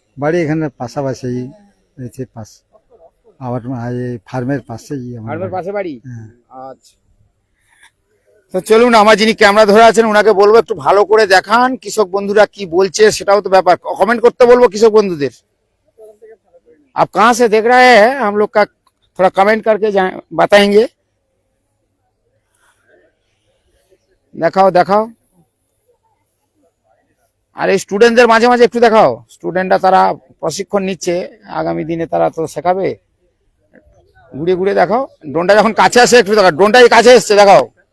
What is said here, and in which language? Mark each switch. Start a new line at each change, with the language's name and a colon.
Bangla: বাড়ি এখানে পাশাপাশি রয়েছে, পাশ আবার এই ফার্মের পাশেই আমার ফার্মের বাড়ি। পাশে বাড়ি? হ্যাঁ। আচ্ছা, তো চলুন আমার যিনি ক্যামেরা ধরে আছেন ওনাকে বলবো একটু ভালো করে দেখান কৃষক বন্ধুরা কি বলছে, সেটাও তো ব্যাপার। कमेंट করতে বলবো কৃষক বন্ধুদের।
Hindi: आप कहाँ से देख रहे हैं हम लोग का, थोड़ा कमेंट करके बताएंगे।
Bangla: দেখাও দেখাও, আর এই স্টুডেন্টদের মাঝে মাঝে একটু দেখাও। স্টুডেন্টরা তারা প্রশিক্ষণ নিচ্ছে, আগামী দিনে তারা তো শেখাবে। ঘুরে ঘুরে দেখাও, ড্রোনটা যখন কাছে আসে একটু দেখাও। ড্রোনটাই কাছে এসছে, দেখাও।